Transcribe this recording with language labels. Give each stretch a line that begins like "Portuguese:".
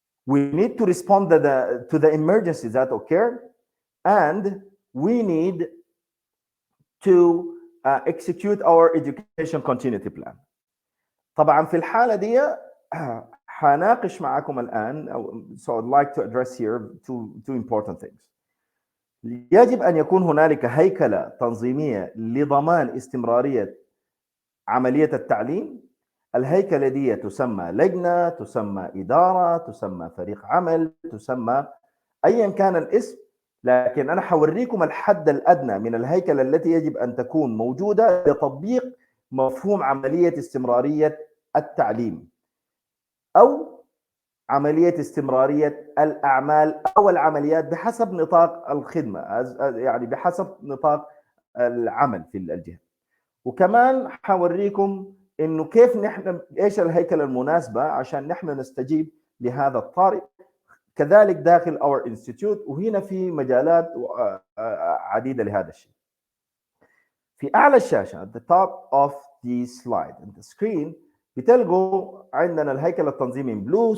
English: We need to respond to the emergencies that occur, and we need to execute our education continuity plan. طبعا في الحالة دي حناقش معكم الآن so I'd like to address here two important things.
Arabic: يجب أن يكون هنالك هيكلة تنظيمية لضمان استمرارية عملية التعليم. الهيكلة دي تسمى لجنة، تسمى إدارة، تسمى فريق عمل، تسمى أيا كان الاسم، لكن أنا حوريكم الحد الأدنى من الهيكلة التي يجب أن تكون موجودة لتطبيق مفهوم عملية استمرارية التعليم أو عملية استمرارية الأعمال أو العمليات بحسب نطاق الخدمة، يعني بحسب نطاق العمل في الجهة. وكمان حوريكم إنه كيف نحن إيش الهيكلة المناسبة عشان نحن نستجيب لهذا الطارئ، كذلك داخل our institute. وهنا في مجالات عديدة لهذا الشيء.
English: في أعلى الشاشة at the top of the slide and the screen بتلقوا عندنا الهيكل التنظيمي in blue.